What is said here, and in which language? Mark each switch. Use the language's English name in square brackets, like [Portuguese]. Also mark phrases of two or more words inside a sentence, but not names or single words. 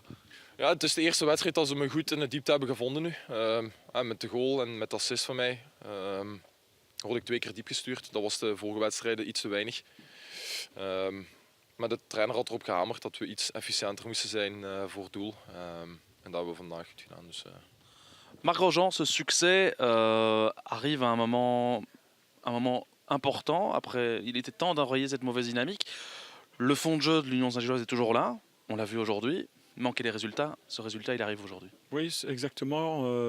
[Dutch] Ja, het is de eerste wedstrijd dat ze me goed in de diepte hebben gevonden nu. Met de goal en met de assist van mij word ik 2 keer diep gestuurd. Dat was de vorige wedstrijden iets te weinig. Maar de trainer had erop gehamerd dat we iets efficiënter moesten zijn voor het doel. En dat hebben we vandaag goed gedaan. Dus, [French] Marc Grosjean, ce succès arrive à un moment important. Après, il était temps d'enrayer cette mauvaise dynamique. Le fond de jeu de l'Union Saint-Gilloise est toujours là. On l'a vu aujourd'hui. Manquer les résultats. Ce résultat, il arrive aujourd'hui. Oui, exactement.